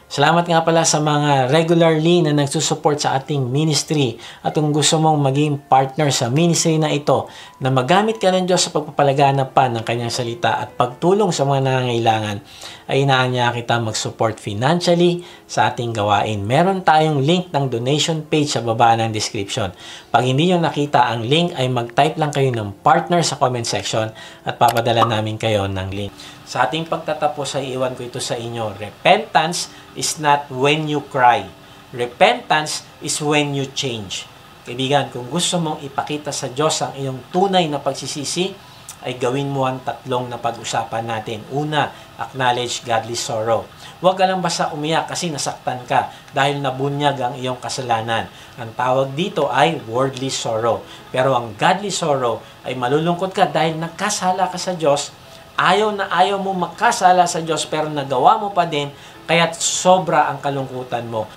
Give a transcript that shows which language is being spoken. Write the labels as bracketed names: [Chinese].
[Filipino] Salamat nga pala sa mga regularly na nagsusupport sa ating ministry, at kung gusto mong maging partner sa ministry na ito na magamit ka ng Diyos sa pagpapalaganap pa ng kanyang salita at pagtulong sa mga nangangailangan, ay inaanya kita mag-support financially sa ating gawain. Meron tayong link ng donation page sa baba ng description. Pag hindi nyo nakita ang link, ay mag-type lang kayo ng partner sa comment section at papadala namin kayo ng link. Sa ating pagtatapos ay iwan ko ito sa inyo. [English] Repentance is not when you cry. Repentance is when you change. [Filipino] Kaibigan, kung gusto mong ipakita sa Diyos ang iyong tunay na pagsisisi, ay gawin mo ang tatlong na pag-usapan natin. Una, [English] acknowledge godly sorrow. [Filipino] Huwag ka lang basta umiyak kasi nasaktan ka dahil nabunyag ang iyong kasalanan. Ang tawag dito ay worldly sorrow. Pero ang godly sorrow ay malulungkot ka dahil nagkasala ka sa Diyos. Ayaw na ayaw mo magkasala sa Diyos pero nagawa mo pa din, kaya't sobra ang kalungkutan mo.